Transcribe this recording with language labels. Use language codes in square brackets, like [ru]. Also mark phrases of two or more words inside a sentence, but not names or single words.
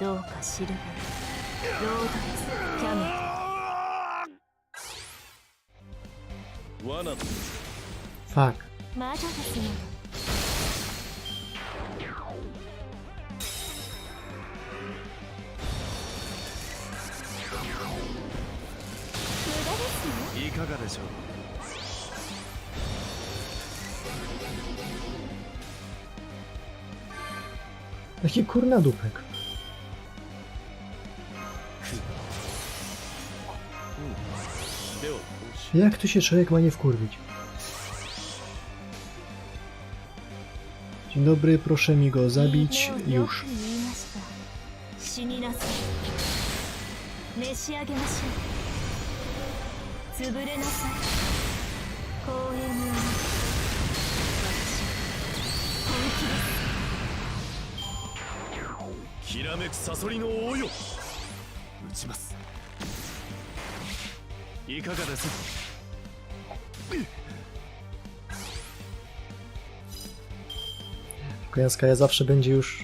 [ja] どうか知るがいい。ロードレスキャメル。う。罠だ。 [en] Fuck. [ja] 魔女ですね。無駄ですよ。いかがでしょう。 [pl] Jaki kurna dupek. Jak tu się człowiek ma nie wkurwić? Dzień dobry, proszę mi go zabić już. [ja] 死になさい。召し上げましょう。潰れなさい。光栄に思う。私本気です。きらめくサソリの王よ。撃ちます。いかがです。 [pl] Kojaska zawsze będzie już...